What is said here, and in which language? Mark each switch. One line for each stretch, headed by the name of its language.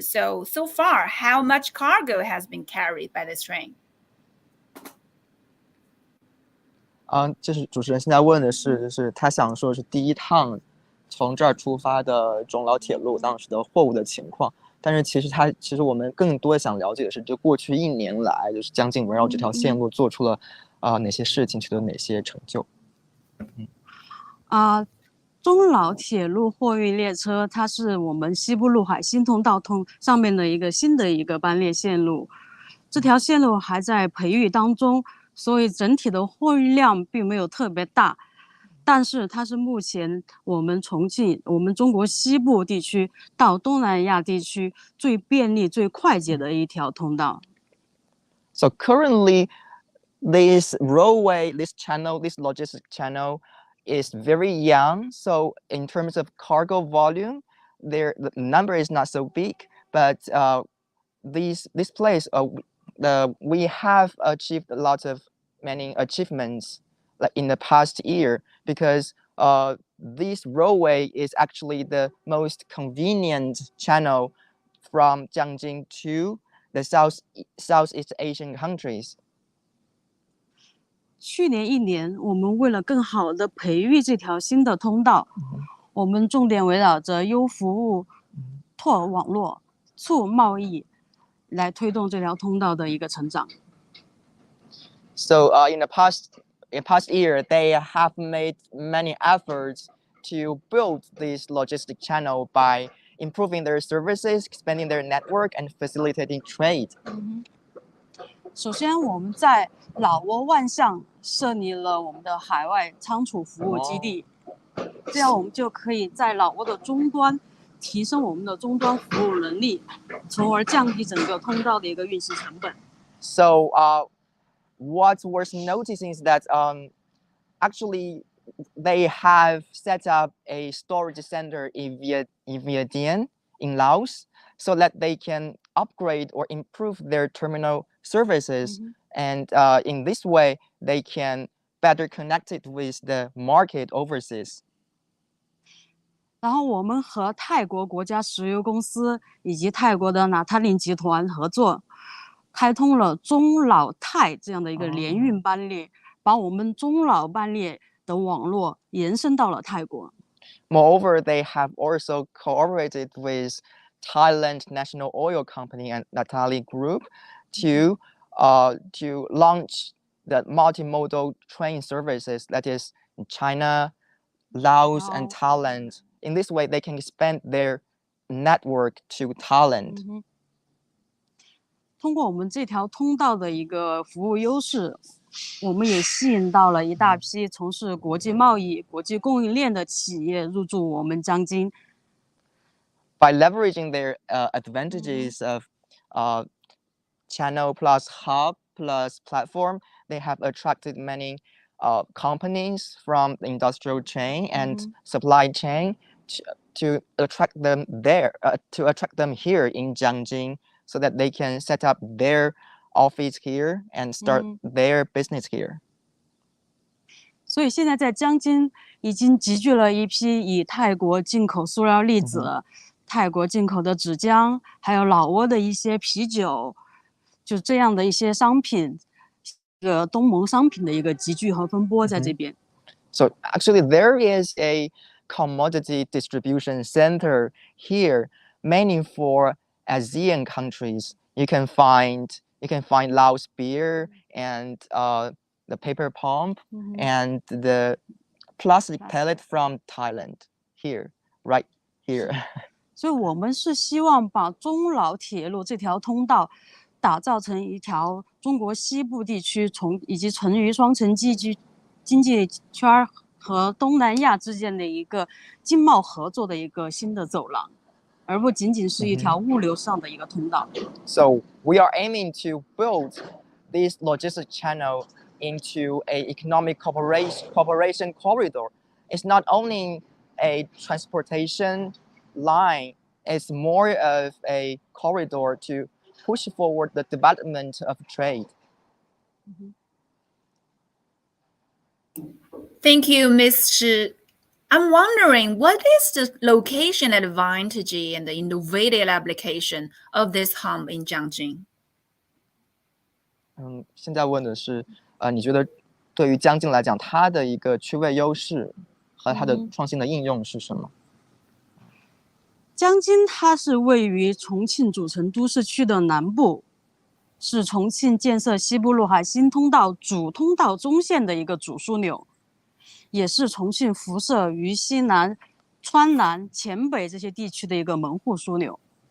English: So far, how much cargo has been carried by this train?
Chinese: 就是主持人现在问的是，就是他想说是第一趟从这儿出发的中老铁路当时的货物的情况。但是其实我们更多想了解的是，就过去1年来，就是将近围绕这条线路做出了哪些事情，取得哪些成就。中老铁路货运列车，它是我们西部陆海新通道上面的一个新的一个班列线路。这条线路还在培育当中，所以整体的货运量并没有特别大。但是它是目前我们重庆、我们中国西部地区到东南亚地区最便利、最快捷的一条通道。
English: So currently, this railway, this logistic channel is very young. So in terms of cargo volume, the number is not so big. But this place, we have achieved a lot of many achievements like in the past year because this railway is actually the most convenient channel from Jiangjin to the Southeast Asian countries.
Chinese: 去年1年，我们为了更好的培育这条新的通道，我们重点围绕着优服务、拓网络、促贸易来推动这条通道的一个成长。
English: So in the past year, they have made many efforts to build this logistic channel by improving their services, expanding their network, and facilitating trade.
Chinese: 首先，我们在老挝万象设立了我们的海外仓储服务基地，这样我们就可以在老挝的终端提升我们的终端服务能力，从而降低整个通道的一个运行成本。
English: So what's worth noticing is that actually they have set up a storage center in Vientiane in Laos so that they can upgrade or improve their terminal services. And in this way, they can better connect it with the market overseas.
Chinese: 然后我们和泰国国家石油公司以及泰国的纳塔林集团合作，开通了中老泰这样的一个联运班列，把我们中老班列的网络延伸到了泰国。
English: Moreover, they have also cooperated with Thailand National Oil Company and Natali Group to launch the multimodal train services that is in China, Laos, and Thailand. In this way, they can expand their network to Thailand.
Chinese: 通过我们这条通道的一个服务优势，我们也吸引到了一大批从事国际贸易、国际供应链的企业入驻我们江津。
English: By leveraging their advantages of channel plus hub plus platform, they have attracted many companies from the industrial chain and supply chain to attract them here in Jiangjin so that they can set up their office here and start their business here.
Chinese: 所以现在在江津已经集聚了一批以泰国进口塑料粒子、泰国进口的纸浆，还有老挝的一些啤酒，就这样的一些商品，这个东盟商品的一个集聚和分拨在这边。
English: So actually, there is a commodity distribution center here, mainly for ASEAN countries. You can find You can find Laos beer and the paper pump and the plastic pellet from Thailand here, right here.
Chinese: 所以我们是希望把中老铁路这条通道打造成一条中国西部地区以及成渝双城经济圈和东南亚之间的一个经贸合作的一个新的走廊，而不仅仅是一条物流上的一个通道。
English: So we are aiming to build this logistic channel into a economic cooperation corridor. It's not only a transportation line, it's more of a corridor to push forward the development of trade. Thank you, Ms. Shi. I'm wondering, what is the location advantage and the innovative application of this hub in Jiangxing?
Chinese: 现在问的是，你觉得对于江津来讲，它的一个区位优势和它的创新的应用是什么？江津它是位于重庆主城都市区的南部，是重庆建设西部陆海新通道主通道中线的一个主枢纽，也是重庆辐射渝西南、川南、黔北这些地区的一个门户枢纽。